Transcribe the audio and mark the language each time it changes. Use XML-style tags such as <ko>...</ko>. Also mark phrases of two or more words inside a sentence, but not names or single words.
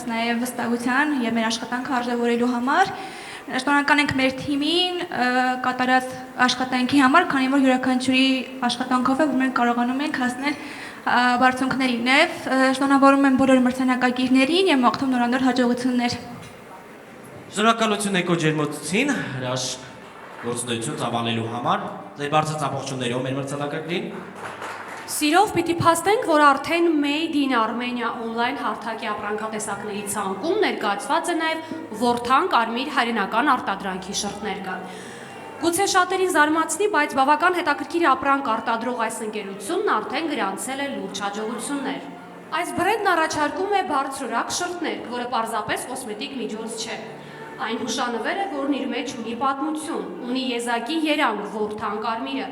<hy>նաև վստահության եւ մեր աշխատանքը արժևորելու համար։ Շնորհակալ ենք մեր թիմին կատարած աշխատանքի համար, քանի որ յուրաքանչյուրի աշխատանքով է, որ մենք կարողանում ենք հասնել բարձունքներին եւ շնորհավորում եմ բոլոր մրցանակակիրներին եւ մաղթում նորանոր հաջողություններ։ Շնորհակալություն էկոջերմոցին հրաշք գործունեություն ծավալելու համար, ձեր բարձր ծափողջուններով մեր մրցանակակիրին։ Սիրով պիտի փաստենք, որ արդեն Made in Armenia on-line հարթակի ապրանքատեսակների ցանկում ներկայացված է նաև Ворթան կարմիր հայրենական արտադրանքի շրթներ կան։ Գուցե շատերին զարմացնի, բայց բավական հետաքրքիր ապրանք արտադրող այս ընկերությունն արդեն գրանցել է լուրջ հաջողություններ։ Այս բրենդն առաջարկում է բարձրորակ շրթներ, որը պարզապես կոսմետիկ միջոց չէ։ Այն հուշանվեր է, որն իր մեջ ունի պատմություն, ունի եզակի երանգ Ворթան կարմիրը։</hy>